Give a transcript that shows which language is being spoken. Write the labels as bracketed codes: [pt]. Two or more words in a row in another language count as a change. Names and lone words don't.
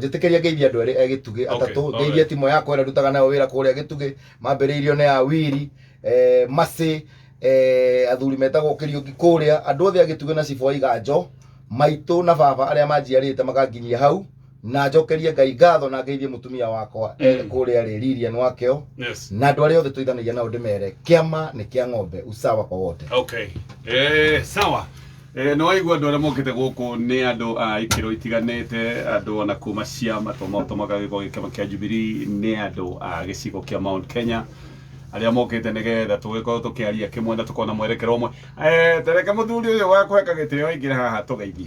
[ki] Njĩtĩkĩria ngeithia andũ erĩ Gĩtugĩ atatũ, ngeithia timu yakwa ĩrĩa ndutaga nayo wĩra kũrĩa Gĩtugĩ, mambĩrĩirio nĩ Awiri, Masi athuri metagwo Kĩriũki kũrĩa andũ othe agĩtuge na cibũ iganjo maitũ na baba arĩa manjiarĩte makanginyia hau na njokerie Ngai ngatho na ngeithie mutumia wakwa kũrĩa rĩriria nwakeo na andũ arĩa othe tũithanagia nao ndĩmere kĩama nĩ kĩa ng'ombe [sw] usawa kwa wote. Okay, sawa. [ki] No waigua andũ arĩa mokĩte gũkũ nĩ andũ a ikĩro itiganĩte, andũ ona kuma ciama tomotomaga gĩko kĩama kĩa Jubilee, nĩ andũ a gĩcigo kĩa Mount Kenya arĩa mokĩte nĩgetha tũgĩkorwo tũkĩaria kĩmwe na tũkona mwerekero ũmwe. Tereka mũthuri ũyũ wakũheka gĩtĩo aingĩre haha tũgeithie.